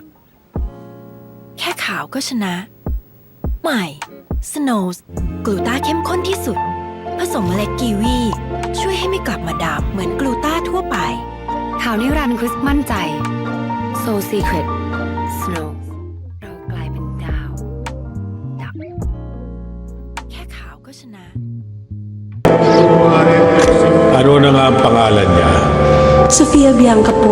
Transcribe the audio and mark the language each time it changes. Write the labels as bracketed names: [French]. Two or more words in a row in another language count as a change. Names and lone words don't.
[Thai] แค่ขาวก็ชนะ ใหม่ Snows กลูต้าเข้มข้นที่สุด ผสมเมล็ดกีวี ช่วยให้ไม่กลับมาดำเหมือนกลูต้าทั่วไป ขาวนิรันดร์คริสมั่นใจ So Secret Snow เรากลายเป็นดาวดับ แค่ขาวก็ชนะ [Filipino] Ano na nga ang pangalan niya? Sofia Bianca po.